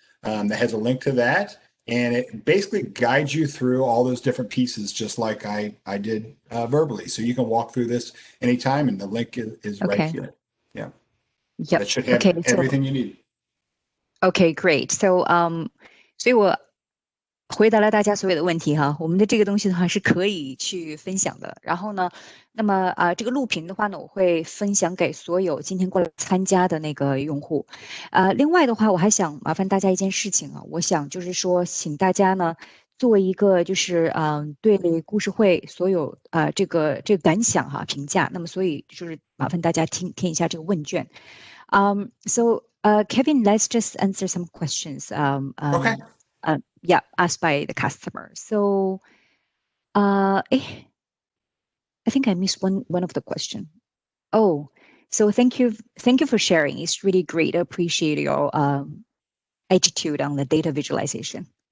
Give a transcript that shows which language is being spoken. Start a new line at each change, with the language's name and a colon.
English: That has a link to that, and it basically guides you through all those different pieces, just like I did verbally. So you can walk through this anytime, and the link is right here. Yeah. Yep. That should have everything you need. Okay, great. So,
Chinese: 所以我回答了大家所有的问题哈，我们的这个东西的话是可以去分享的。然后呢，那么这个录屏的话呢，我会分享给所有今天过来参加的那个用户。另外的话，我还想麻烦大家一件事情啊，我想就是说，请大家呢做一个就是对故事会所有这个感想哈评价。那么所以就是麻烦大家填一下这个问卷。
English: So Kevin, let's just answer some questions. Okay. Yeah, asked by the customer. So, I think I missed one of the question. Oh, so thank you for sharing. It's really great. I appreciate your attitude on the data visualization.